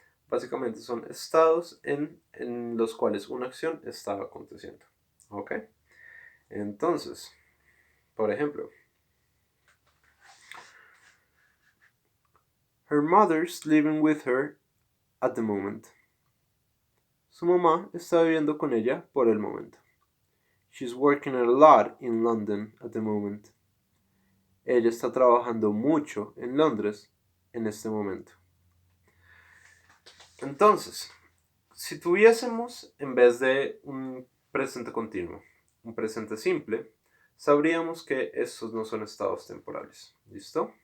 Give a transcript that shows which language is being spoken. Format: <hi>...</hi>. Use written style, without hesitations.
<es>Básicamente son estados en los cuales una acción está aconteciendo, ¿ok? Entonces, por ejemplo,</es> <en>her mother's living with her at the moment.</en> <es>Su mamá está viviendo con ella por el momento.</es> <en>She's working a lot in London at the moment.</en> <es>Ella está trabajando mucho en Londres en este momento. Entonces, si tuviésemos en vez de un presente continuo, un presente simple, sabríamos que estos no son estados temporales. ¿Listo?</es>